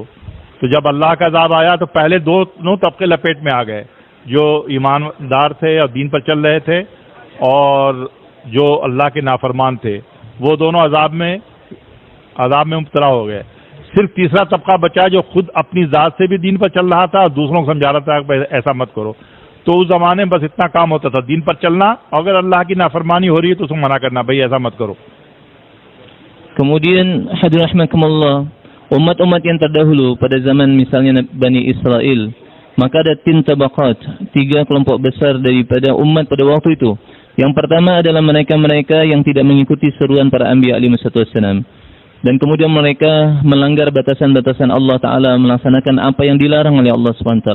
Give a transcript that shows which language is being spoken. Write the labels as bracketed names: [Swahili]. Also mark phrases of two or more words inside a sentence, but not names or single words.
[Hindi] तो जब अल्लाह का अज़ाब आया तो पहले दोनों तबके लपेट में आ गए, जो ईमानदार थे और दीन पर चल रहे थे और जो अल्लाह के नाफरमान थे, वो दोनों अज़ाब में मुब्तला हो गए। सिर्फ तीसरा तबका बचा जो खुद अपनी ज़ात से भी दीन पर चल रहा था और दूसरों को समझा रहा था कि ऐसा मत करो। तो उस ज़माने में बस इतना काम होता था, दीन पर चलना, अगर अल्लाह की नाफरमानी हो रही है तो उसको मना करना, भाई ऐसा मत करो। [Indonesian] Kemudian hadirin rahimakumullah, umat-umat yang terdahulu pada zaman misalnya Bani Israel, maka ada 3 tabaqat, 3 kelompok besar daripada umat pada waktu itu. Yang pertama adalah mereka-mereka yang tidak mengikuti seruan para anbiya [Arabic] عليه السلام, [Indonesian] dan kemudian mereka melanggar batasan-batasan Allah Ta'ala, melaksanakan apa yang dilarang oleh [Arabic] الله سبحانه وتعالى.